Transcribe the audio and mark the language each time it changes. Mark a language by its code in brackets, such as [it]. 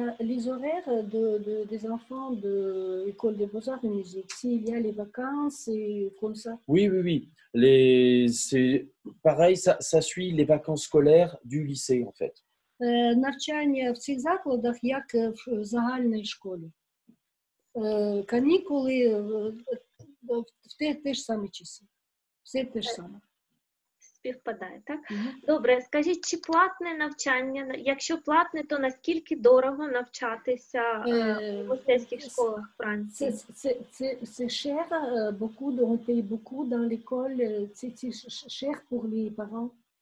[fr] Les horaires des enfants de l'école des beaux-arts de musique, s'il y a les vacances et comme ça. Oui, oui, oui. C'est pareil, ça suit les vacances scolaires du lycée, en fait. [uk] Навчання в цих закладах, як в загальній школі. Канікули в ті ж самі часи. Все те ж саме. Співпадає, так? Добре, скажіть, чи платне навчання? Якщо платне, то наскільки дорого навчатися в мистецьких школах Франції? [fr] C'est cher, on paye beaucoup dans l'école, c'est cher pour les parents.